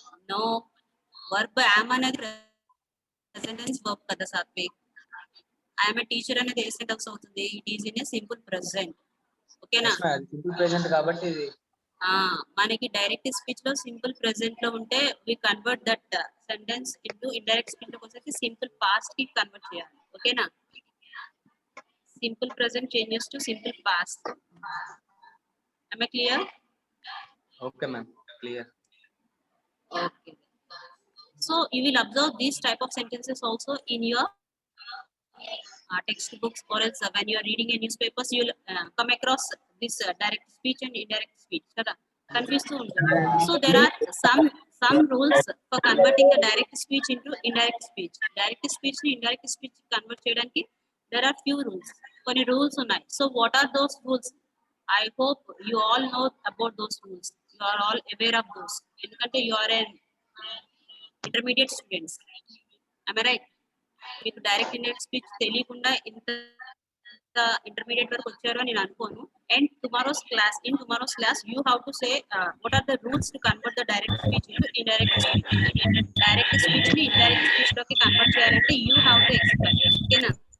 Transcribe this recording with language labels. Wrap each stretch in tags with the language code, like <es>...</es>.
<te>No, verb am అనేది present tense verb కదా Satvik.</te> <en>I am a teacher</en> <te>అనేది ఏ sentence అవుతుంది?</te> <en>It is in a simple present.</en> <te>ఓకేనా? Simple present కాబట్టి ఇది మనకి డైరెక్ట్ స్పీచ్ లో సింపుల్ ప్రెసెంట్ లో ఉంటే</te> <en>we convert that sentence into indirect speech</en> <te>లో వచ్చేసి సింపుల్ పాస్ట్ కి కన్వర్ట్ చేయాలి. ఓకేనా? Simple present changes to simple past.</te> <en>Am I clear?</en> <te>Okay ma'am, clear.</te> <en>Okay. So you will observe these type of sentences also in your textbooks, or else when you are reading a newspapers, you will come across this direct speech and indirect speech. Confused to ఉంటుంది. So there are some rules for converting the direct speech into indirect speech. Direct speech ni indirect speech convert</en> <te>చేయడానికి</te> <en>there are few rules.</en> <te>కొన్ని rules ఉన్నాయి.</te> <en>So what are those rules? I hope you all know about those rules. You are all aware of those.</en> <te>ఎందుకంటే</te> <en>you are an intermediate students. Am I right?</en> <te>మీకు direct indirect speech తెలియకుండా ఇంత intermediate వరకు వచ్చారు అని నేను అనుకోను.</te> <en>And tomorrow's class you have to say what are the rules to convert the direct speech into indirect speech.</en> <te>Direct speech ని indirect speech లోకి కన్వర్ట్ చేయాలంటే</te> <en>You have to explain.</en> <te>ఓకేనా?</te>